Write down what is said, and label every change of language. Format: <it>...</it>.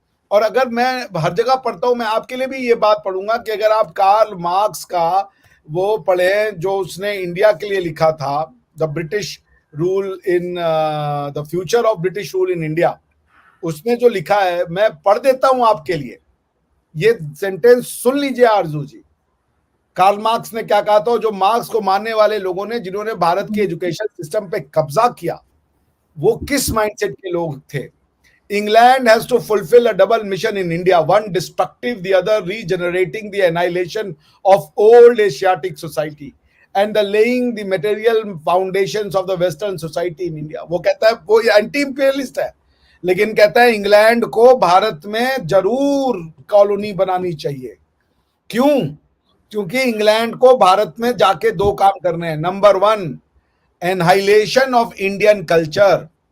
<hi>और अगर मैं हर जगह पढ़ता हूं, मैं आपके लिए भी ये बात पढ़ूंगा कि अगर आप कार्ल मार्क्स का वो पढ़े जो उसने इंडिया के लिए लिखा था, the British rule in the future of British rule in India, उसने जो लिखा है मैं पढ़ देता हूं आपके लिए। ये सेंटेंस सुन लीजिए आरजू जी, कार्ल मार्क्स ने क्या कहा था। जो मार्क्स को मानने वाले लोगों ने, जिन्होंने भारत के एजुकेशन सिस्टम पे कब्जा किया, वो किस माइंडसेट के लोग थे।</hi> <en>England has to fulfill a double mission in India, one destructive, the other regenerating the annihilation of old Asiatic society and the laying the material foundations of the Western society in India।</en> <hi>वो कहता है, वो anti imperialist है, लेकिन कहता है England को भारत में जरूर कॉलोनी बनानी चाहिए। क्यों? क्योंकि इंग्लैंड को भारत में जाके 2 काम करने हैं। Number 1, annihilation of Indian culture.</hi>